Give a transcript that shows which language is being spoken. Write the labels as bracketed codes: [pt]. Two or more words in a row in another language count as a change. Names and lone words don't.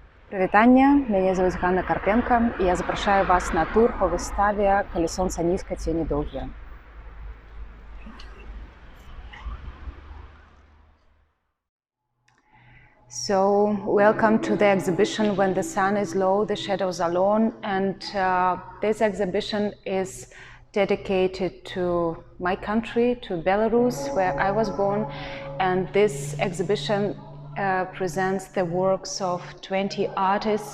[be] Привітання, мяне зовут Zhanna Karpenko, і я запрашаю вас на тур по выставе «Калі сонца нізка, цені доўгія». [en] So, welcome to the exhibition When the Sun is Low, the Shadows are Long, and this exhibition is dedicated to my country, to Belarus, where I was born, and this exhibition presents the works of 20 artists.